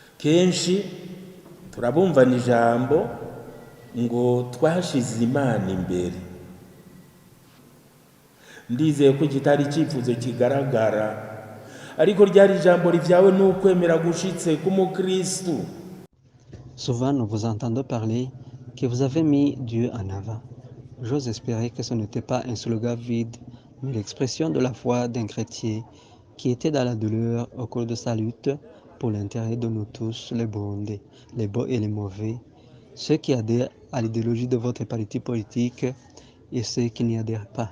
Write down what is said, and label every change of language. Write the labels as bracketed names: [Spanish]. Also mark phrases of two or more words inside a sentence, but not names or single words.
[Rundi] kenshi turabumvana ijambo ngo twashize Imana imbere. Ndizeye ko kitari icyifuzo kigaragara, ariko ryari ijambo rivyawe n'ukwemera gushitse k'umukristu. [French] Souvent, nous vous entendons parler que vous avez mis Dieu en avant. J'ose espérer que ce n'était pas un slogan vide, mais l'expression de la foi d'un chrétien qui était dans la douleur au cours de sa lutte pour l'intérêt de nous tous, les Burundais, les beaux et les mauvais, ceux qui adhèrent à l'idéologie de votre parti politique et ceux qui n'y adhèrent pas.